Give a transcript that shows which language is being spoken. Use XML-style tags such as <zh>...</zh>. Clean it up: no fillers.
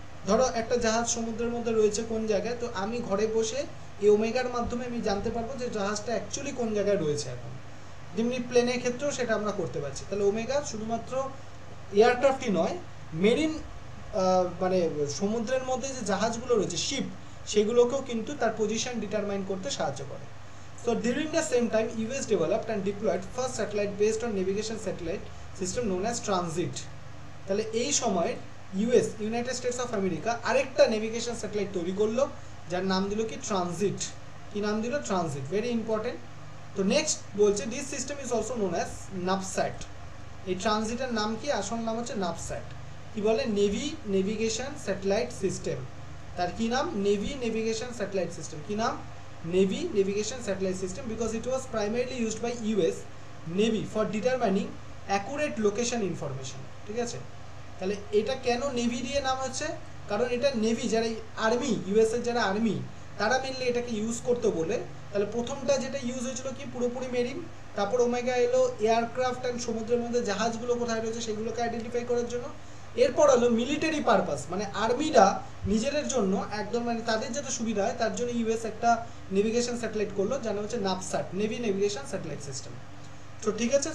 <bn>ধরো একটা জাহাজ সমুদ্রের মধ্যে রয়েছে কোন জায়গায়, তো আমি ঘরে বসে এই ওমেগার মাধ্যমে আমি জানতে পারবো যে জাহাজটা অ্যাকচুয়ালি কোন জায়গায় রয়েছে এখন। যেমনি প্লেনের ক্ষেত্রেও সেটা আমরা করতে পারছি। তাহলে ওমেগা শুধুমাত্র এয়ারক্রাফটই নয়, মেরিন মানে সমুদ্রের মধ্যে যে জাহাজগুলো রয়েছে শিপ, সেগুলোকেও কিন্তু তার পজিশন ডিটারমাইন করতে সাহায্য করে।</bn> <en>So during the same time, US developed and deployed first satellite based on navigation satellite system known as Transit.</en> <bn>তাহলে এই সময় ইউনাইটেড স্টেটস অফ আমেরিকা আরেকটা নেভিগেশন স্যাটেলাইট তৈরি করলো, যার নাম দিল কি? ট্রানজিট। কি নাম দিল? ট্রানজিট। Very important. তো নেক্সট বলছে</bn> <en>This system is also known as Navsat.</en> <bn>এই ট্রানজিটের নাম কি? আসল নাম হচ্ছে নাভস্যাট। কি বলে? Navigation satellite system. তার কি নাম? Navy navigation satellite system. কি নাম?</bn> <en>Navy Navigation Satellite System, because it was primarily used by US Navy for determining accurate location information,</en> <bn>ঠিক আছে। তাহলে এটা কেন নেভি দিয়ে নাম হচ্ছে? কারণ এটা নেভি, যারা আর্মি, ইউএস এর যারা আর্মি, তারা মেনলি এটাকে ইউজ করতে বলে। তাহলে প্রথমটা যেটা ইউজ হয়েছিল কি? পুরোপুরি মেরিন। তারপর ওমেগা এলো এয়ারক্রাফট অ্যান্ড সমুদ্রের মধ্যে জাহাজগুলো কোথায় রয়েছে সেগুলোকে আইডেন্টিফাই করার জন্য। এরপর হলো মিলিটারি পারপাস, মানে আর্মিরা নিজেদের জন্য একদম, মানে তাদের যাতে সুবিধা হয় তার জন্য ইউএস একটা নেভিগেশন স্যাটেলাইট করলো, যার নাম হচ্ছে নাভস্যাট, নেভি নেভিগেশন স্যাটেলাইট সিস্টেম। তো ঠিক আছে।</bn>